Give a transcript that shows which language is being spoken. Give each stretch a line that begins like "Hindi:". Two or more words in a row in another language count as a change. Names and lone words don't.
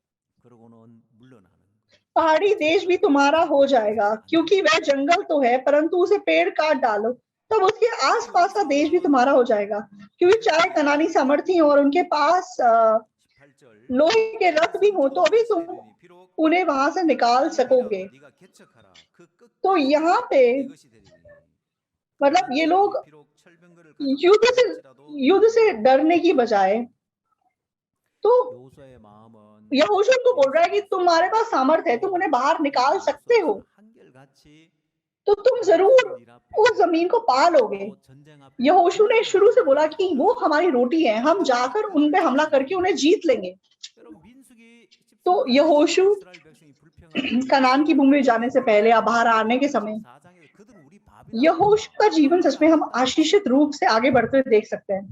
Hindi: पहाड़ी देश भी तुम्हारा हो जाएगा, क्योंकि वह जंगल तो है परंतु उसे पेड़ काट डालो, तब उसके आसपास का देश भी तुम्हारा हो जाएगा। क्योंकि चाहे कनानी सामर्थी हो और उनके पास लोहे के रथ भी हो, तो अभी तुम उन्हें वहां से निकाल सकोगे। तो यहाँ पे मतलब ये लोग
Korean: 비록 철병거를
Hindi: युद्ध से डरने की बजाय तो
Korean: 여호수아의 마음은
Hindi: यहोशू उनको बोल रहा है कि तुम्हारे पास सामर्थ है, तुम उन्हें बाहर निकाल सकते हो,
Korean: 한결같이
Hindi: तो तुम जरूर उस जमीन को पा लोगे। यहोशू ने शुरू से बोला कि वो हमारी रोटी है, हम जाकर उन पे हमला करके उन्हें जीत लेंगे। तो यहोशू कनान की भूमि में जाने से पहले या बाहर आने के समय यहोशू का जीवन सच में हम आशीषित रूप से आगे बढ़ते हुए देख सकते हैं।